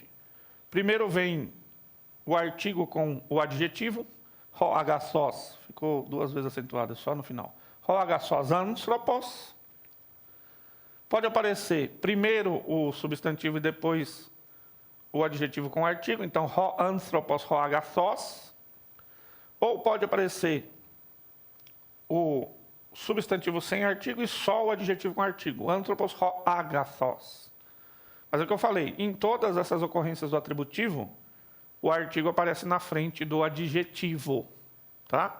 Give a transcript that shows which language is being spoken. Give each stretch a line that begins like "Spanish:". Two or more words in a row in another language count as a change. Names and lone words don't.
Portuguese: Primeiro vem o artigo com o adjetivo,
Greek: ὁ ἀγαθός,
Portuguese: ficou 2 vezes acentuado, só no final.
Greek: ὁ ἀγαθὸς ἄνθρωπος.
Portuguese: Pode aparecer primeiro o substantivo e depois o adjetivo com o artigo, então
Greek: ὁ ἄνθρωπος, ὁ ἀγαθός.
Portuguese: Ou pode aparecer o substantivo sem artigo e só o adjetivo com artigo,
Greek: ἄνθρωπος, ὁ ἀγαθός.
Portuguese: Mas é o que eu falei, em todas essas ocorrências do atributivo, o artigo aparece na frente do adjetivo, tá?